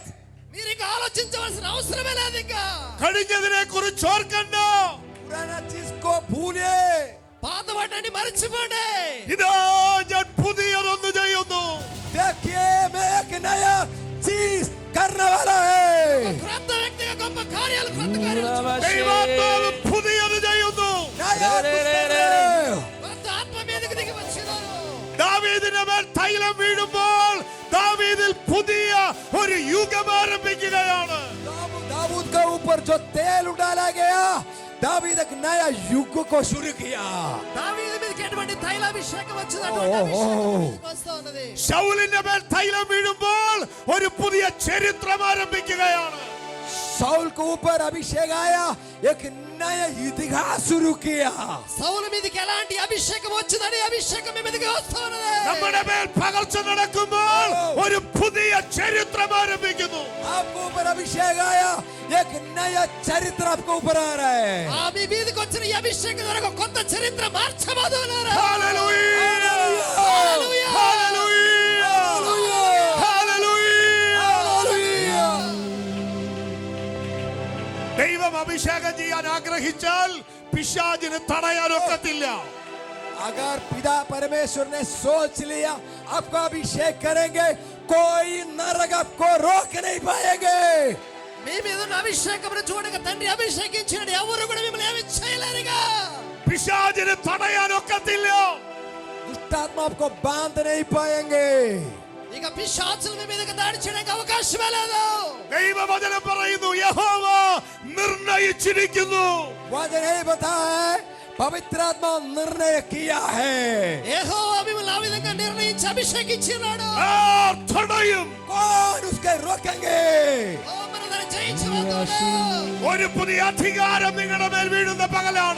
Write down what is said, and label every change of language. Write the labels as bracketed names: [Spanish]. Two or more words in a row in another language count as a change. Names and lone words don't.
[Telugu] మీరు ఇక ఆలోచించవలసిన అవసరమే లేదు. ఇంకా [Malayalam] കഴിഞ്ഞതിനെ കുറിച്ച് ഓർക്കണ്ട. [Hindi] पुराना चीज को भूलिए। [Telugu] పాత వాటిని మర్చిపోండి. [Malayalam] ഇതാ ഞാൻ പുതിയതൊന്ന് ചെയ്യുന്നു. [Hindi] देखिए मैं एक नया चीज करने वाला है। [Telugu] క్రొత్త వ్యక్తిగా గొప్ప కార్యాలు కొత్త కార్యాలు [Malayalam] ദൈവാത്മാവ് പുതിയത് ചെയ്യുന്നു. [Hindi] नया कुछ कर रहे हो। [Telugu] కొత్త ఆత్మ మీదకి దిగి వచ్చినారు. [Malayalam] ദാവീദിന്റെ മേൽ തൈലം വീഴുമ്പോൾ ദാവീദിൽ പുതിയ ഒരു യുഗം ആരംഭിക്കുകയാണ്. [Hindi] दाऊद के ऊपर जो तेल डाला गया, दावीद एक नया युग को शुरू किया। [Telugu] దావీదు మీదకి ఎటువంటి తైలాభిషేకం వచ్చినటువంటి ఓ, ఓ, అభిషేకం ఓ. మీదకి వస్తూ ఉన్నది. [Malayalam] ശൗലിന്റെ മേൽ തൈലം വീഴുമ്പോൾ ഒരു പുതിയ ചരിത്രം ആരംഭിക്കുകയാണ്. [Hindi] शाऊल के ऊपर अभिषेक आया, एक नया इतिहास शुरू किया। [Telugu] సౌలు మీదకి ఎలాంటి అభిషేకం వచ్చిందని అభిషేకం మీ మీదకి వస్తున్నది. [Malayalam] നമ്മുടെ മേൽ പകർച്ച നടക്കുമ്പോൾ ഒരു പുതിയ ചരിത്രം ആരംഭിക്കുന്നു. [Hindi] आपको ऊपर अभिषेक आया, एक नया चरित्र आपको ऊपर आ रहा है। [Telugu] ఆ మీ మీదకి వచ్చిన ఈ అభిషేకం ద్వారా ఒక కొత్త చరిత్ర మార్చబోతున్నారు. [Malayalam] ഹല്ലേലൂയ [Telugu] హల్లెలూయా. [Malayalam] ഹല്ലേലൂയ ഹല്ലേലൂയ. ദൈവം അഭിഷേകം ചെയ്യാൻ ആഗ്രഹിച്ചാൽ പിശാചിന് തടയാനൊക്കത്തില്ല. [Hindi] अगर पिता परमेश्वर ने सोच लिया आपको अभिषेक करेंगे, कोई नरक आपको रोक नहीं पाएंगे। [Telugu] మీ మీద ఉన్న అభిషేకమును చూడగా తండ్రి అభిషేకించినడు ఎవరు కూడా మిమ్మల్ని ఏమీ చేయలేరుగా. [Malayalam] പിശാചിന് തടയാനൊക്കത്തില്ല. [Hindi] दुष्टात्मा आपको बांध नहीं पाएंगे। [Telugu] ఇక పిశాచులు మీ మీదకి దాడి చేయడానికి అవకాశమే లేదు. [Malayalam] ദൈവവചനം പറയുന്നു യഹോവ നിർണയിച്ചിരിക്കുന്നു. [Hindi] वचन यही बताया है, पवित्र आत्मा निर्णय किया है। [Telugu] యెహోవా మిమ్మల్ని ఆ విధంగా నిర్ణయించి అభిషేకించినాడు. [Malayalam] ആർ തടയും? [Hindi] कौन उसके रोकेंगे? [Telugu] ఓ మన దాన్ని జయించబోతున్నాడు. [Malayalam] ഒരു പുതിയ അധികാരം നിങ്ങളുടെ മേൽ വീഴുന്ന പകലാണ്.